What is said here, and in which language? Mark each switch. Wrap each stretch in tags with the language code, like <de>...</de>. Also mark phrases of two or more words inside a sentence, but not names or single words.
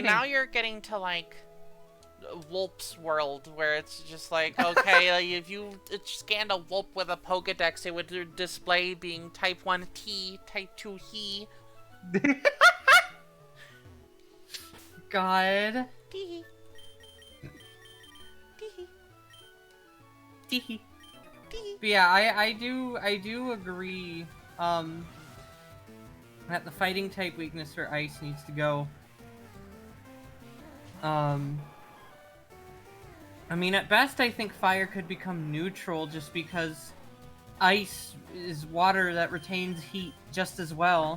<en>now you're getting to like Wulp's world, where it's just like, okay, if you scanned a Wulp with a Pokedex, it would display being Type 1 T, Type 2 He. God. Tee. Tee. Teehee. Tee. But yeah, I do agree, that the fighting type weakness for ice needs to go. I mean, at best, I think fire could become neutral just because ice is water that retains heat just as well.</en>